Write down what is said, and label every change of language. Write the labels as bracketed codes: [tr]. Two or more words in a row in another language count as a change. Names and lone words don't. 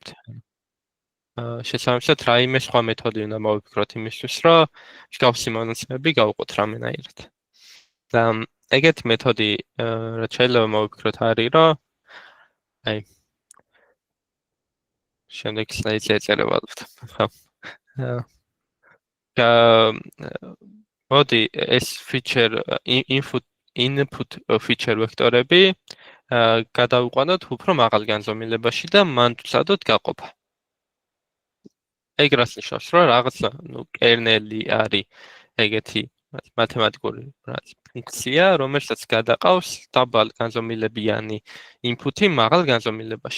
[ka] შესაბამისად, რაიმე სხვა მეთოდი უნდა მოვიფიქროთ იმისთვის, რომ მსგავსი მონაცემები გავუყოთ რამენაირად. და ეგეთი მეთოდი რაც შეიძლება მოვიფიქროთ არის, რომ აი შემდეგ სლაიდზე ეწერება ალბათ. ხო. მოდი ეს [en] feature input feature [ka] ვექტორები გადავიყვანოთ უფრო მაღალ განზომილებაში და მან ვცადოთ გაყოფა. ეგ რას ნიშნავს, რომ რაღაცა, ნუ კერნელი არის ეგეთი მათემატიკური ფუნქცია, რომელსაც გადაყავს დაბალ განზომილებიანი input-ი მაღალ განზომილებაში.